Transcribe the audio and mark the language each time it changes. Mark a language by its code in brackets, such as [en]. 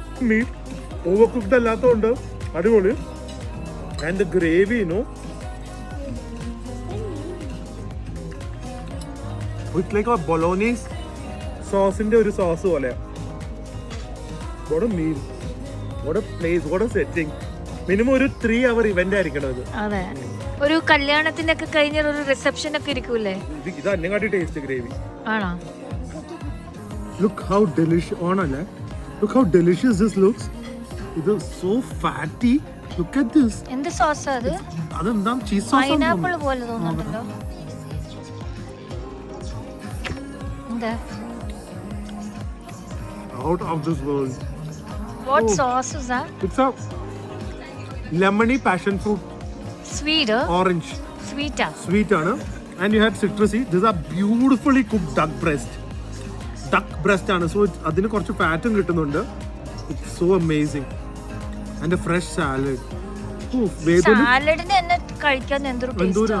[ml] Meet over cooked അല്ലാത്തതുകൊണ്ട് അടിപൊളി. [en] and the gravy no, it's like a bolognese [ml] സോസിന്റെ ഒരു sauce പോലെ. [en] What a meal, what a place, what a setting. [ml] Minimum ഒരു 3 hour event ആയിരിക്കണം ഇത്. അതെ, ഒരു കല്യാണത്തിന്റെ ഒക്കെ കഴിഞ്ഞ ഒരു റിസപ്ഷൻ ഒക്കെ ഇരിക്കൂലേ. ഇത് അന്നേക്കാട്ടി ടേസ്റ്റ് ഗ്രേവി ആണോ. [en] Look how delicious ആണല്ലേ. Look how delicious this looks. It is so fatty. Look at this. [ml] എന്ത് സോസ് അത്? അതെന്താ ചീസ് സോസ് ആണ്. പൈനാപ്പിൾ പോലെ തോന്നുന്നുണ്ടല്ലോ. എന്താ? [en] Out of this world. What sauce is that? It's a lemony passion fruit. Sweet. Orange. Sweet ആണ്. And you had citrusy. This is a beautifully cooked duck breast ആണ്. [ml] So അതിന് കുറച്ച് ഫാറ്റും കിട്ടുന്നുണ്ട്. [en] It's so amazing. And a fresh salad. [ml] സാലഡിന് തന്നെ കഴിക്കാൻ എന്തൊരു taste.